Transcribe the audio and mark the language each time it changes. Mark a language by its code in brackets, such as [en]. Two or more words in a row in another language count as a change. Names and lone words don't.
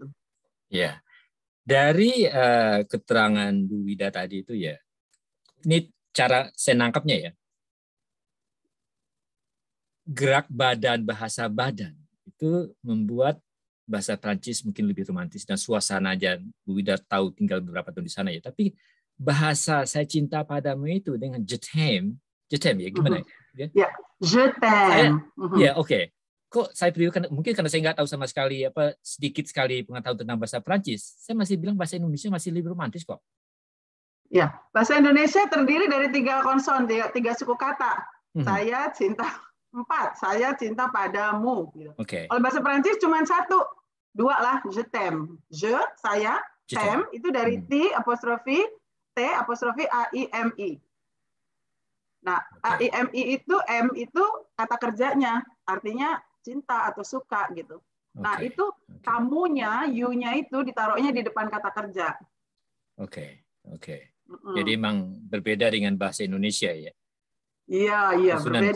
[id] Ya, dari keterangan Bu Wida tadi itu ya, ini cara saya nangkapnya ya, gerak badan, bahasa badan itu membuat bahasa Prancis mungkin lebih romantis dan suasana aja. Bu Wida tahu tinggal beberapa tahun di sana ya, tapi bahasa saya cinta padamu itu dengan [fr] je t'aime [id] ya gimana? Ya, [fr] je t'aime. [id] Ya, oke. Kok saya pilih mungkin karena saya nggak tahu sama sekali sedikit sekali pengetahuan tentang bahasa Prancis. Saya masih bilang bahasa Indonesia masih lebih romantis kok. Ya, bahasa Indonesia terdiri dari 3 konson, 3 suku kata. Saya cinta 4, saya cinta padamu. Kalau bahasa Prancis cuma 1, 2 lah, [fr] je t'aime. [id] Je, saya, t'aime itu dari T apostrofi A-I-M-I. Nah, A-I-M-I itu, M itu kata kerjanya, artinya cinta atau suka gitu. Nah, itu kamunya, you-nya itu ditaruhnya di depan kata kerja. Oke. Jadi memang berbeda dengan bahasa Indonesia ya? Iya, berbeda.